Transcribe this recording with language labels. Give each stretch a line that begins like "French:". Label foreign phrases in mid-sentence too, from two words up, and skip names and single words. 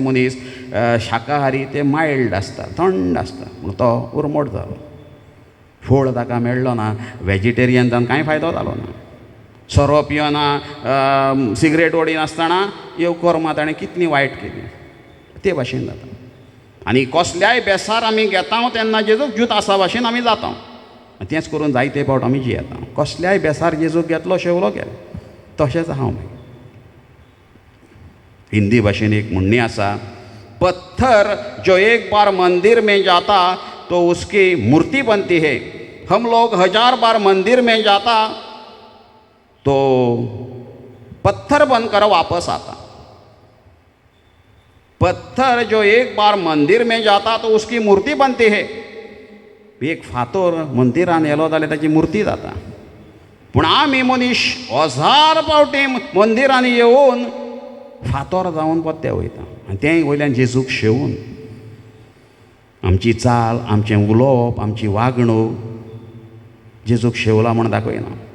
Konkani: मनीस शाकाहारी ते मायल्ड आसता थंड आसता पूण तो उर्मट जालो फळ ताका मेळ्ळो ना वेजिटेरियन जावन कांय फायदो जालो ना सोरो पियना सिगरेट ओडी नासतना ह्यो कर्मां ताणें कितलीं वायट केलीं ते भाशेन जाता आनी कसल्याय बेसार आमी घेता तेन्ना जेजूक ज्यूत आसा भाशेन आमी जाता तेंच करून जायते फावट आमी जियेता कसल्याय बेसार जेजूक घेतलो शेवलो गेलो तशेंच हांव हिंदी भाशेन एक म्हणणी आसा
Hindi: पत्थर जो एक बार मंदिर में जाता तो उसकी मूर्ति बनती है हम लोग 1000 बार मंदिर में जाता तो पत्थर बनकर वापस आता पत्थर जो एक बार मंदिर में जाता तो उसकी मूर्ति बनती है
Konkani: एक फातोर मंदिरान येलो जाल्यार ताची मुर्ती जाता पूण आमी मनीस 1000 फावटी मंदिरांनी येवन फातोर जावन पत्ते वयता आनी तें वयल्यान जेजूक शेवून आमची चाल आमचें उलोवप आमची वागणूक जेजूक शेवला म्हण दाखयना